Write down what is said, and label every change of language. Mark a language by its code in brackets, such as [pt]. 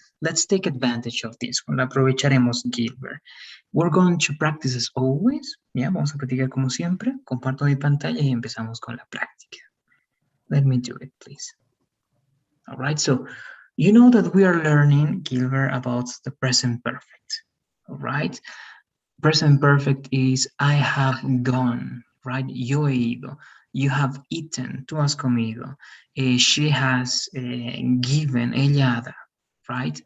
[en] Let's take advantage of this one. [es] La aprovecharemos, Gilbert. [en] We're going to practice as always. [es] Ya, vamos a practicar como siempre. Comparto mi pantalla y empezamos con la práctica. [en] Let me do it, please. All right, so you know that we are learning, Gilbert, about the present perfect. All right, present perfect is I have gone, right? [es] Yo he ido. [en] You have eaten. [es] Tú has comido. [en] She has given. [es] Ella da. [en] Right?